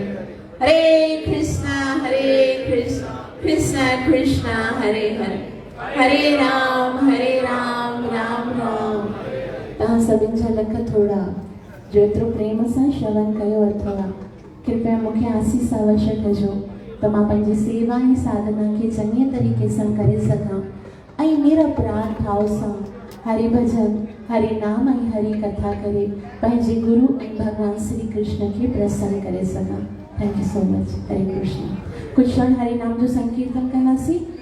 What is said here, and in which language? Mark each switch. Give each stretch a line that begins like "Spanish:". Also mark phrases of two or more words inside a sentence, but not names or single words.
Sanskrit: हरे कृष्ण कृष्ण कृष्ण हरे हरे, हरे राम राम राम।
Sindhi: तव्हां सभिनि जा लख थोड़ा जो एतिरो प्रेम सां श्रवण कयो अथव, कृपया मूंखे आसीस अवश्य कजो त मां पंहिंजी सेवा ऐं साधना खे चङे तरीक़े सां करे सघां ऐं निरपराध भाव सां हरि भजन, हरि नाम ऐं हरि कथा करे पंहिंजे गुरु ऐं भगवान श्री कृष्ण खे प्रसन्न करे सघां।
English: thank you so much. हरे कृष्ण।
Sindhi: कुछ क्षण हरि नाम जो संकीर्तन कंदासीं।